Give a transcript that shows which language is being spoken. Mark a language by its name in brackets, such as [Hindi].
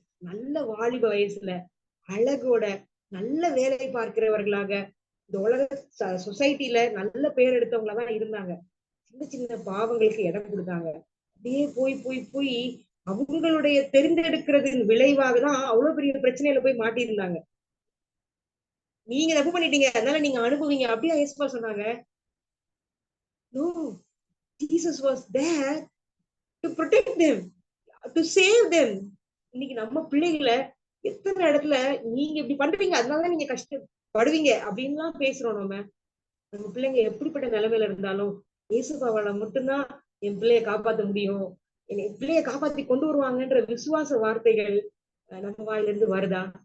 [Tamil] நல்ல வாலிப வயசுல அழகோட நல்ல வேலை பார்க்கிறவர்களாக இந்த உலக சொசைட்டில நல்ல பேர் எடுத்தவங்களதான் இருந்தாங்க. சின்ன சின்ன பாவங்களுக்கு இடம் கொடுத்தாங்க. அப்படியே போய் போய் போய் அவங்களுடைய தெரிந்தெடுக்கிறதின் விளைவாக தான் அவ்வளவு பெரிய பிரச்சனையில போய் மாட்டியிருந்தாங்க. நீங்க தப்பு பண்ணிட்டீங்க, அதனால நீங்க அனுபவிங்க அப்படியா ஏசப்பா சொன்னாங்க? [English] No, Jesus was there to protect them, to save them. [Tamil] இன்னைக்கு நம்ம பிள்ளைகளை எத்தனை இடத்துல நீங்க இப்படி பண்றீங்க, அதனாலதான் நீங்க கஷ்டப்படுவீங்க அப்படின்லாம் பேசுறோம். நம்ம பிள்ளைங்க எப்படிப்பட்ட நிலைமையில இருந்தாலும் இயேசுபாவால மட்டும்தான் என் பிள்ளைய காப்பாத்த முடியும், என் பிள்ளைய காப்பாத்தி கொண்டு வருவாங்கன்ற விசுவாச வார்த்தைகள் நம்ம வாயில இருந்து வருதா?